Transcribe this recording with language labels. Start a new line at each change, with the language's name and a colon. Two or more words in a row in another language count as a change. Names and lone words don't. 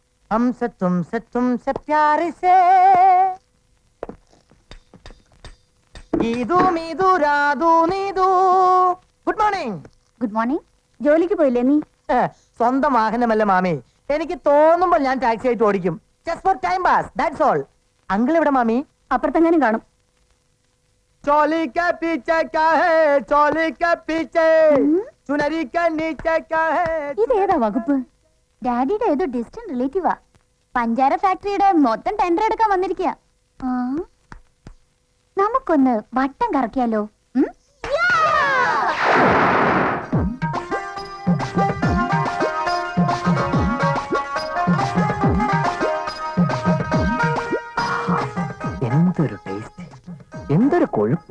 English: Good morning. Good morning.
Malayalam: ജോലിക്ക് പോയില്ലേ നീ? സ്വന്തം വാഹനമല്ല മാമി, എനിക്ക് തോന്നുമ്പോൾ ഞാൻ ടാക്സി ആയിട്ട് ഓടിക്കും.
English: Just for time pass, that's all.
Malayalam: അങ്കിൾ എവിടെ മാമി? അപ്പുറത്തെങ്ങാനും കാണും.
Hindi: चोली के पीछे क्या है, चोली के पीछे चुनरी के नीचे क्या है.
Malayalam: ഇതേതാ വകുപ്പ്? ഡാഡിയുടെ ഏതോ
English: distant relative.
Malayalam: പഞ്ചാര ഫാക്ടറിയുടെ മൊത്തം ടെൻഡർ എടുക്കാൻ വന്നിരിക്കുക. നമുക്കൊന്ന് വട്ടം കറക്കിയാലോ? എന്തൊരു ടേസ്റ്റ്, എന്തൊരു കൊഴുപ്പ്.